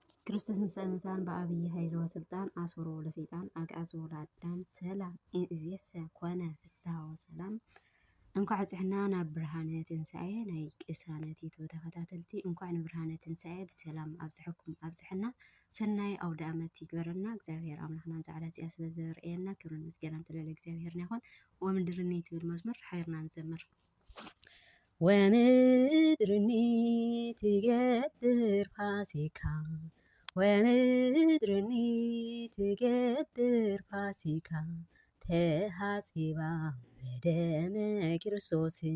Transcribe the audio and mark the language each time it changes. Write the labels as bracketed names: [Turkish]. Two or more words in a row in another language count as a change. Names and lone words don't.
[Geez] ክርስቶስን ሰምታን በአብይ ኃይል ወስልጣን አስሮ ለሰይጣን አግዓዞ ለአዳም ሰላም እምይእዜሰ ኮነ ፍስሐ ወሰላም። [Tigrinya] እንኳዕ ፅሕና ናብ ብርሃነ ትንሣኤ ናይ ቅሳነት ዩቱብ ተኸታተልቲ እንኳዕ ንብርሃነ ትንሣኤ ብሰላም ኣብፅሕኩም ኣብፅሕና ሰናይ ኣውደ ዓመት ይግበረና እግዚአብሔር ኣምላኽና ዛዕላ እዚኣ ስለ ዘርእየና ክብርን ምስጋናን ትልል እግዚአብሔርና ይኹን። ወምድርኒ ትብል መዝሙር ሓይርና ንዘምር። ወምድርኒ ትገብር ፋሲካ ወምድርኒ ትገብር ፋሲካ ተሃጺባ በደመ ክርስቶስ